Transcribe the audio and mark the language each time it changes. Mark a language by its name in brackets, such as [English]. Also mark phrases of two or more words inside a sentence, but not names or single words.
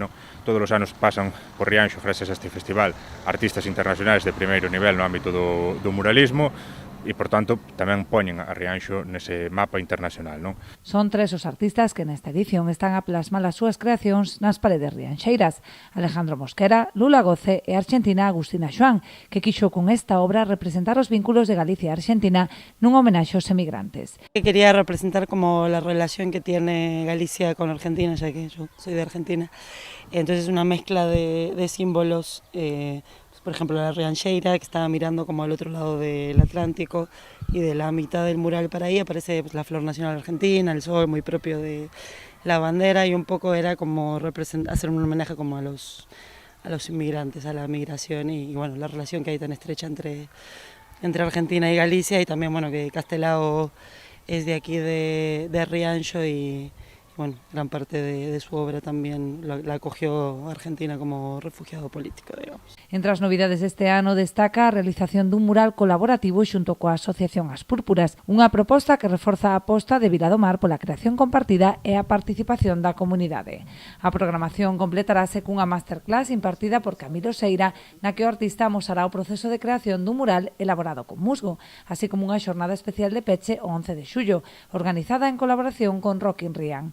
[Galician] Todos os anos pasan por Rianxo, gracias a este festival, artistas internacionais de primeiro nivel no ámbito do muralismo, e, por tanto, tamén poñen a Rianxo nese mapa internacional. Son 3 os artistas que nesta edición están a plasmar as súas creacións nas paredes rianxeiras: Alejandro Mosquera, Lula Goce e a argentina Agustina Xoán, que quixo con esta obra representar os vínculos de Galicia e Argentina nun homenaxe aos emigrantes. [Spanish] Quería representar como la relación que tiene Galicia con Argentina, ya que yo soy de Argentina. Entonces, una mezcla de símbolos, por ejemplo, la rianxeira, que estaba mirando como al otro lado del Atlántico, y de la mitad del mural para ahí aparece la flor nacional argentina, el sol, muy propio de la bandera, y un poco era como hacer un homenaje como a los inmigrantes, a la migración, y bueno, la relación que hay tan estrecha entre Argentina y Galicia, y también bueno, que Castelao es de aquí de Rianxo, y bueno, gran parte de su obra también la acogió Argentina como refugiado político, digamos. [Galician] Entre as novidades deste ano destaca a realización dun mural colaborativo xunto coa Asociación As Púrpuras, unha proposta que reforza a aposta de Vila do Mar pola creación compartida e a participación da comunidade. A programación completarase cunha masterclass impartida por Camilo Seira, na que o artista amosará o proceso de creación dun mural elaborado con musgo, así como unha xornada especial de peche o 11 de xullo, organizada en colaboración con Rockin Rian.